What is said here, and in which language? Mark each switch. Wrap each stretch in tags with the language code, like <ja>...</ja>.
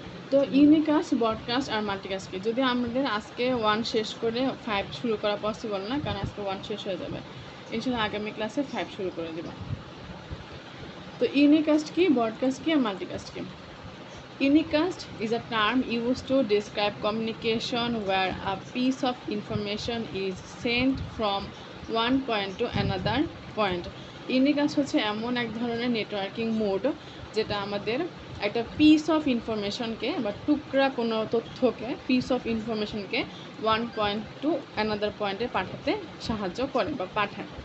<bn>তো unicast, broadcast আর multicast কি, যদি আমাদের আজকে 1 শেষ করে 5 শুরু করা পসিবল না, কারণ আজকে 1 শেষ হয়ে যাবে, ইনশাল্লাহ আগামী ক্লাসে 5 শুরু করে দেব। তো ইউনিকাস্ট কি, ব্রডকাস্ট কি আর মাল্টিকাস্ট কি।</bn> <en>Unicast is a term used to describe communication where a piece of information is sent from one point to another point.</en> <bn>Unicast হচ্ছে এমন এক ধরনের নেটওয়ার্কিং মোড যেটা আমাদের একটা পিস অফ ইনফরমেশনকে বা টুকরা কোনো তথ্যকে, piece of ইনফরমেশনকে one point to another পয়েন্টে পাঠাতে সাহায্য করে বা পাঠায়।</bn>